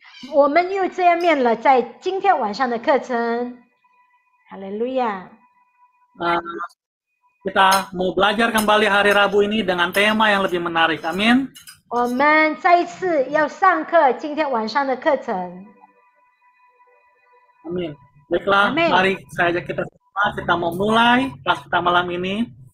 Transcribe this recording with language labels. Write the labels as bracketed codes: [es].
[zh] 我们又见面了，在今天晚上的课程。哈利路亚！ [id] Kita mau belajar kembali hari Rabu ini dengan tema yang lebih menarik. Amin. [zh] 我们再一次要上课，今天晚上的课程。 [id] Amin. Baiklah, Amin. mari saya ajak kita semua. Kita mau mulai kelas kita malam ini.